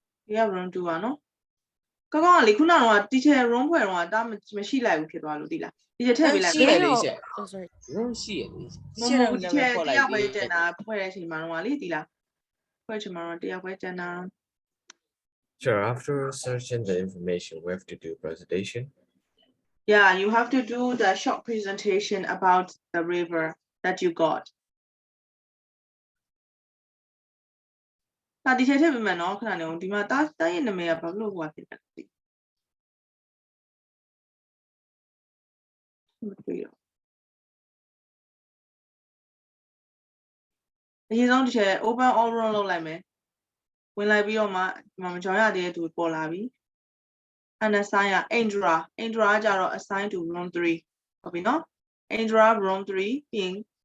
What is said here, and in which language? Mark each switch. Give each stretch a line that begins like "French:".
Burmese: ဒီက room 2อ่ะနော်ကောင်းကလေခုနကတော့ teacher room ဖွဲ့တော့တာမရှိလိုက်ဘူးဖြစ်သွားလို့ဒီလား teacher ထည့်ပေးလိုက် ရှိတယ်လေ
English: oh sorry
Burmese: room ရှိရလေ teacher တယောက်ပဲကျန်တာဖွဲ့တဲ့အချိန်မှာတော့လေဒီလားဖွဲ့ချင်မှာတော့တယောက်ပဲကျန်တာ
English: Sure, after searching the information, we have to do presentation. Yeah, you have to do the short presentation about the river that you got.
Burmese: ဒါ teacher ထည့်ပေးမယ်နော်ခဏနေအောင်ဒီမှာတားရဲ့နာမည်ကဘာလို့ဟိုဖြစ်လဲမသိဘူးအရင်ဆုံး
English: teacher open all room
Burmese: လုပ်လိုက်မယ်ဝင်လိုက်ပြီးတော့မှဒီမှာမကြောင်ရသေးတဲ့သူပေါ်လာပြီ and assign က Indra ကကြတော့
English: assign to room 3
Burmese: ဟုတ်ပြီနော် Indra room 3ပြီးရင်